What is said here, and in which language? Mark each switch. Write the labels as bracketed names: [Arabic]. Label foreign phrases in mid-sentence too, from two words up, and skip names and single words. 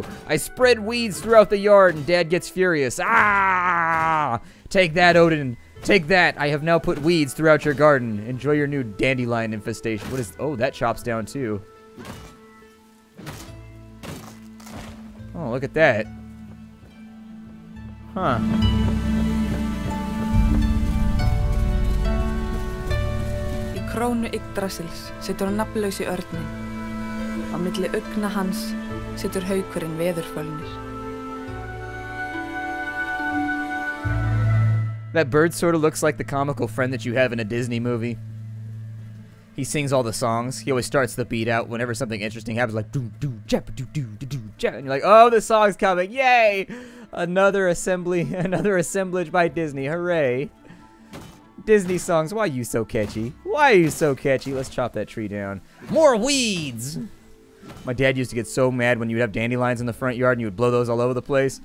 [English] I spread weeds throughout the yard and Dad gets furious. Ah! Take that, Odin. Take that. I have now put weeds throughout your garden. Enjoy your new dandelion infestation. What is... Oh, that chops down too. Oh, look at that. Huh. [Icelandic] Krónu Yggdrasils situr nafnlausi örninn. Á milli augna hans situr haukurinn Veðurfölnir. [English] That bird sort of looks like the comical friend that you have in a Disney movie. He sings all the songs. He always starts the beat out whenever something interesting happens, like doo doo jap doo doo doo doo jap, and you're like, oh, the song's coming! Yay! Another assemblage by Disney. Hooray! Disney songs, why are you so catchy? Why are you so catchy? Let's chop that tree down. More weeds! My dad used to get so mad when you would have dandelions in the front yard and you would blow those all over the place.